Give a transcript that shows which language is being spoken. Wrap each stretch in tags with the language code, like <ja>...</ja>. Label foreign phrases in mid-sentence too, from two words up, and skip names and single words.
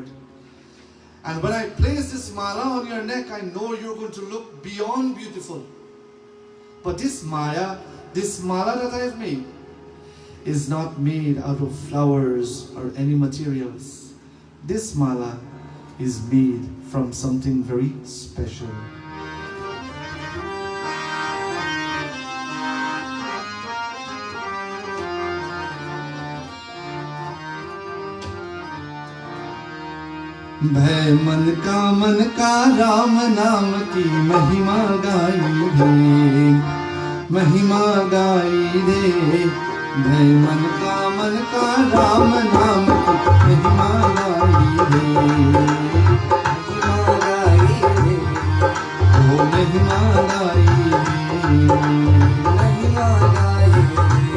<en>And when I place this mala on your neck, I know you're going to look beyond beautiful. But this mala that I've made is not made out of flowers or any materials. This mala is made from something very special.</en> <hi>भय मन का राम नाम की महिमा गाई रे, महिमा गाई रे। भय मन का राम नाम की महिमा गाई रे, महिमा गाई रे। ओ महिमा गाई रे, महिमा गाई रे।</hi>